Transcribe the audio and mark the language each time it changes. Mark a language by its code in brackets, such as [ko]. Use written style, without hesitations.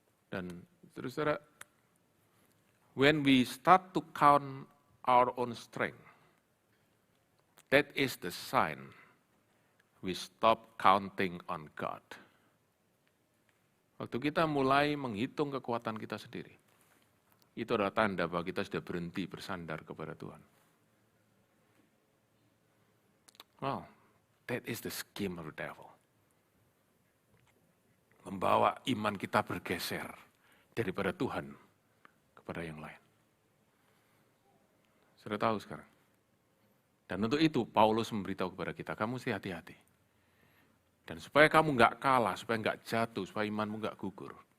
[id] Dan saudara-saudara, [en] when we start to count our own strength, that is the sign we stop counting on God. [id] Waktu kita mulai menghitung kekuatan kita sendiri, itu adalah tanda bahwa kita sudah berhenti bersandar kepada Tuhan. [en] Well, that is the scheme of the devil. [id] Membawa iman kita bergeser daripada Tuhan kepada yang lain. Sudah tahu sekarang. Dan untuk itu Paulus memberitahu kepada kita, kamu sih hati-hati. Dan supaya kamu nggak kalah, supaya nggak jatuh, supaya imanmu nggak gugur.